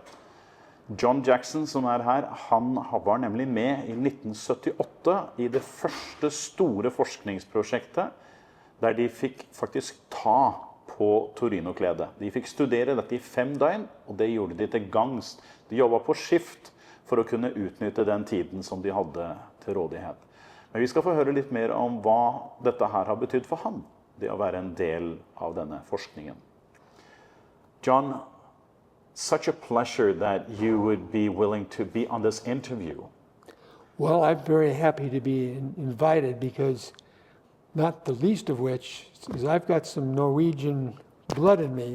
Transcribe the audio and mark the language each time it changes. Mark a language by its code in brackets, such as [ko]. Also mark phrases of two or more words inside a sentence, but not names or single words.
[no] John Jackson som her, han var nemlig med I 1978 I det første store forskningsprosjektet, der de fikk faktisk ta på Torinokledet. De fikk studere dette I 5 døgn, og det gjorde de til gangs. De jobbet på skift for å kunne utnytte den tiden som de hadde til rådighet. Men vi skal få høre litt mer om hva dette her har betydd for han, det å være en del av denne forskningen. [en] John, such a pleasure that you would be willing to be on this interview. Well, I'm very happy to be invited because not the least of which is I've got some Norwegian blood in me.